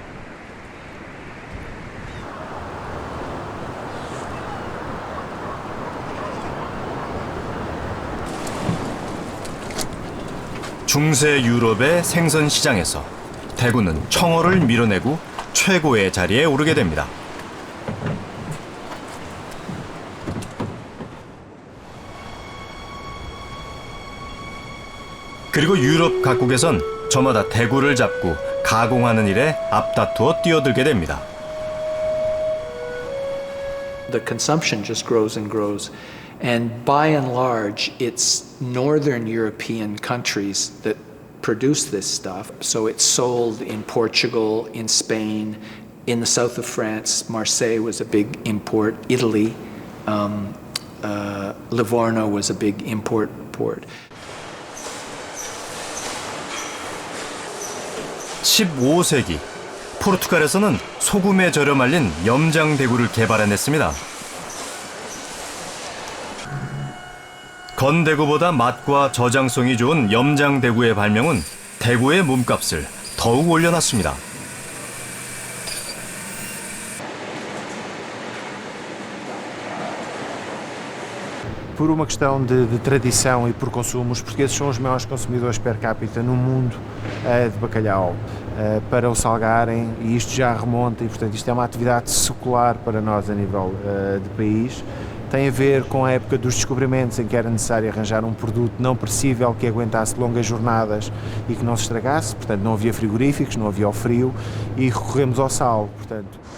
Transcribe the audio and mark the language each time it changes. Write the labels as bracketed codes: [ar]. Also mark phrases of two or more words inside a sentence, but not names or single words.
[ko] 중세 유럽의 생선 시장에서 대구는 청어를 밀어내고 최고의 자리에 오르게 됩니다. 그리고 유럽 각국에선 저마다 대구를 잡고 가공하는 일에 앞다투어 뛰어들게 됩니다. [en] The consumption just grows and grows. And by and large, it's northern European countries that produce this stuff. So it's sold in Portugal, in Spain, in the south of France. Marseille was a big import. Italy, Livorno was a big import port. [ko] 15세기 포르투갈에서는 소금에 절여 말린 염장대구를 개발해냈습니다. 건대구보다 맛과 저장성이 좋은 염장대구의 발명은 대구의 몸값을 더욱 올려놨습니다. [pt] Por uma questão de tradição e por consumo, os portugueses são os maiores consumidores per capita no mundo de bacalhau. Para o salgarem, e isto já remonta, e portanto isto é uma atividade secular para nós a nível de país. tem a ver com a época dos descobrimentos, em que era necessário arranjar um produto não perecível que aguentasse longas jornadas e que não se estragasse. Portanto, não havia frigoríficos, não havia o frio e recorremos ao sal. portanto.